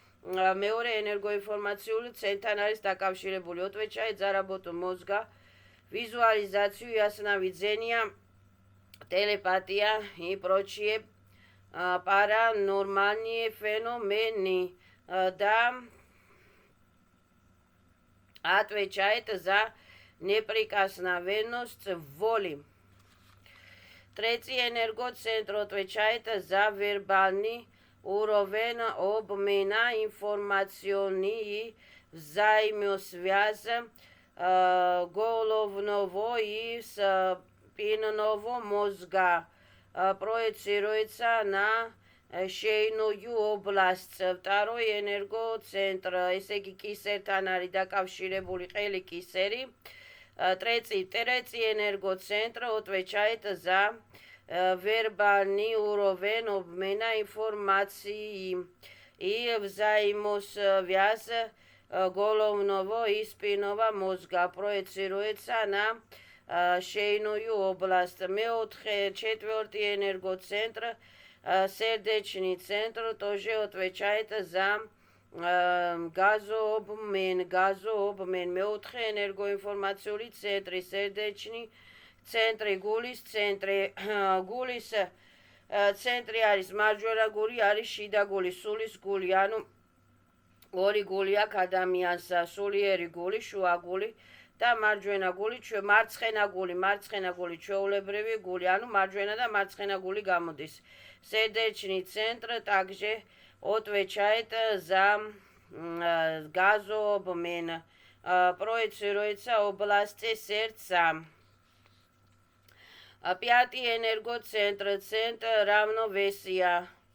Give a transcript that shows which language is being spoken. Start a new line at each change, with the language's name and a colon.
Georgian: მეორე ენერგოინფორმაციული ცენტრთან არის დაკავშირებული.
Russian: Отвечает за работу мозга, визуализацию, ясновидение, телепатия и прочие паранормальные феномены. Да, отвечает за неприкосновенность воли. Третий энергоцентр отвечает за вербальный уровень обмена информационной взаимосвязи головного и спинного мозга. Проецируется на шейную область. Второй энергоцентр,
Georgian: ესე იგი კისერთან არის დაკავშირებული ყელი კისერი.
Russian: Третий энергоцентр отвечает за вербальный уровень обмена информацией и взаимосвязь головного и спинного мозга. Проецируется на шейную область. Четвертый энергоцентр, сердечный центр, тоже отвечает за газообмен.
Georgian: Მეოთხე ენერგოინფორმაციული ცენტრი, სერდეჩნი ცენტრი, გულის ცენტრი. გულის ცენტრი არის მარჯვენა გული, არის შიდა გული, სულის გული, ანუ ორი გული აქვს ადამიანს, სულიერი გული, შუა გული და მარჯვენა გული, მარცხენა გული, ჩვეულებრივი გული, ანუ მარჯვენა და მარცხენა гули გამოდის.
Russian: Сердечный центр также отвечает за газообмен. Проецируется области сердца. Пятый энергоцентр, центр равновесия.